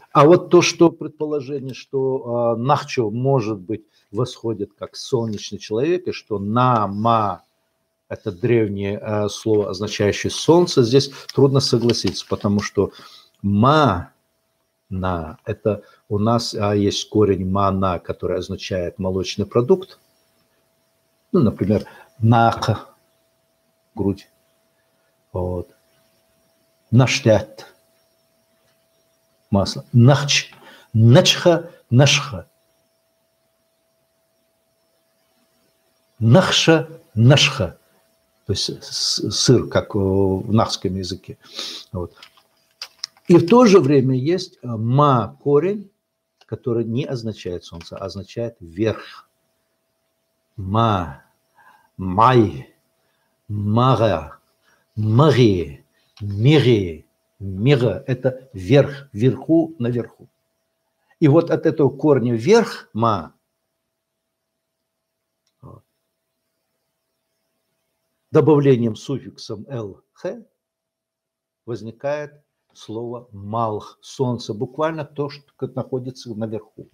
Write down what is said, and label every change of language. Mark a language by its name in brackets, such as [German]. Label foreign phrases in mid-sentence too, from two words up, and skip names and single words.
[Russian] А вот то, что предположение, что Нахчо может быть восходит как солнечный человек, и что Нама – это древнее слово, означающее солнце, здесь трудно согласиться, потому что Ма – это у нас есть корень мана, который означает молочный продукт. Ну, например, нака – грудь. Вот. Наштят – масло. Нахч – начха – нашха. Нахша – нашха. То есть сыр, как в нахском языке. Вот. И в то же время есть ма корень, который не означает солнце, а означает верх. Ма, май, мара, мари, мири, мира – это верх, вверху, наверху. И вот от этого корня верх, ма, добавлением суффиксом л, х, возникает слово малх, солнце, буквально то, что находится наверху.